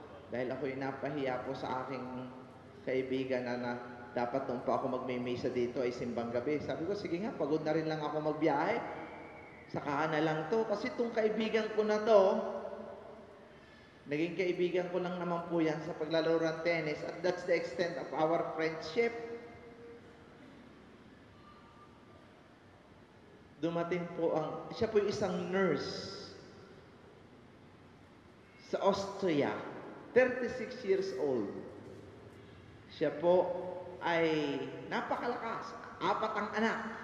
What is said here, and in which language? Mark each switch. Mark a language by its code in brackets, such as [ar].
[tl] Dahil ako'y napahiya po sa aking kaibigan na dapat nung pa ako magmimisa dito ay simbang gabi. Sabi ko, sige nga, pagod na rin lang ako magbiyahe. Saka na lang to. Kasi itong kaibigan ko na to, naging kaibigan ko lang naman po yan sa paglalaro ng tennis. [en] At that's the extent of our friendship. [tl] Dumating po siya po isang nurse sa Austria. 36 years old. Siya po ay napakalakas. 4 ang anak.